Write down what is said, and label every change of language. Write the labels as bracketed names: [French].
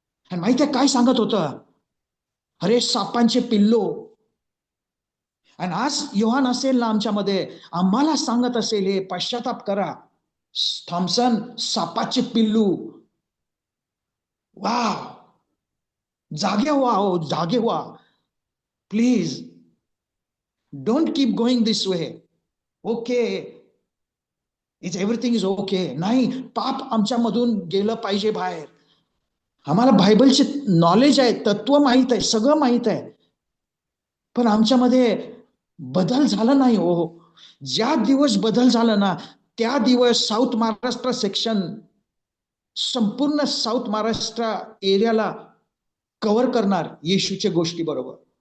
[Marathi] आणि माहितीये काय सांगत होतं? अरे सापांचे पिल्लो. आणि आज योहान असेल ना आमच्यामध्ये, आम्हाला सांगत असेल हे पाश्चाताप करा. थॉम्सन, सापाचे पिल्लू. वा, जागे व्हा, हो जागे व्हा. [English] Please don't keep going this way. Okay, is everything is okay. [Marathi] नाही, पाप आमच्यामधून गेलं पाहिजे बाहेर. आम्हाला बायबलचे नॉलेज आहे, तत्व माहित आहे, सगळं माहित आहे, पण आमच्यामध्ये बदल झाला नाही. हो, ज्या दिवस बदल झाला ना, त्या दिवस साऊथ महाराष्ट्र सेक्शन, संपूर्ण साऊथ महाराष्ट्र एरियाला कव्हर करणार येशूच्या गोष्टी बरोबर.